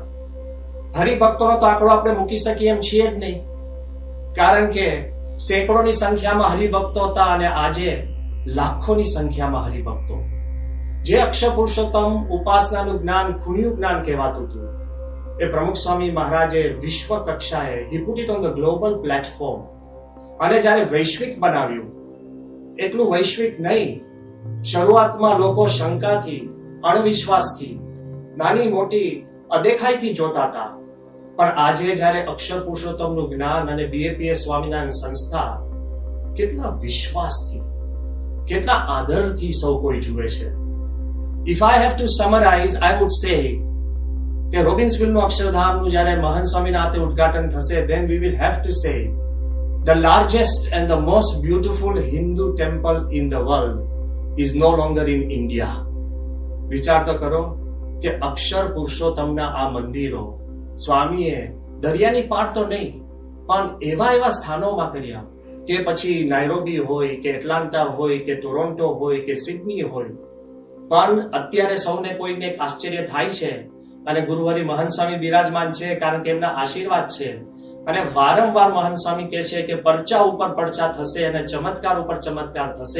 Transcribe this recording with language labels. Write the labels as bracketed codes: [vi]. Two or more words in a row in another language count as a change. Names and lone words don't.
[gu] હરિભક્તોનો તો આંકડો આપણે મૂકી શકીએ એમ છીએ જ નહીં, કારણ કે સેંકડોની સંખ્યામાં હરિભક્તો હતા અને આજે લાખોની સંખ્યામાં હરિભક્તો. જે અક્ષર પુરુષોત્તમ ઉપાસનાનું જ્ઞાન ખૂણ્યું જ્ઞાન કહેવાતું હતું એ પ્રમુખ સ્વામી મહારાજે વિશ્વ કક્ષાએ [en] he put it on the global platform [gu] અને જ્યારે વૈશ્વિક બનાવ્યું, એટલું વૈશ્વિક નહીં, શરૂઆતમાં લોકો શંકાથી, અણવિશ્વાસથી, નાની મોટી અદેખાઈથી જોતા હતા, પણ આજે જ્યારે અક્ષર પુરુષોત્તમનું જ્ઞાન અને BAPS સ્વામિનારાયણ સંસ્થા કેટલા વિશ્વાસથી, કેટલા આદરથી સૌ કોઈ જુએ છે. [en] If I have to summarize, I would say [gu] કે રોબિન્સવિલનું અક્ષરધામનું જ્યારે મહંત સ્વામીના હાથે ઉદ્ઘાટન થશે, [en] then we will have to say the largest and the most beautiful Hindu temple in the world is no longer in India. [gu] વિચાર તો કરો કે અક્ષર પુરુષોત્તમના આ મંદિરો સ્વામીએ દરિયાની પાર તો નહીં પણ એવા સ્થાનોમાં કર્યા કે પછી નાઇરોબી હોય કે એટલાન્ટા હોય કે ટોરોન્ટો હોય કે સિડની હોય, પણ અત્યારે સૌને કોઈને એક આશ્ચર્ય થાય છે અને ગુરુહરિ મહંત સ્વામી બિરાજમાન છે કારણ કે એમના આશીર્વાદ છે અને વારંવાર મહંત સ્વામી કહે છે કે પરચા ઉપર પરચા થશે અને ચમત્કાર ઉપર ચમત્કાર થશે.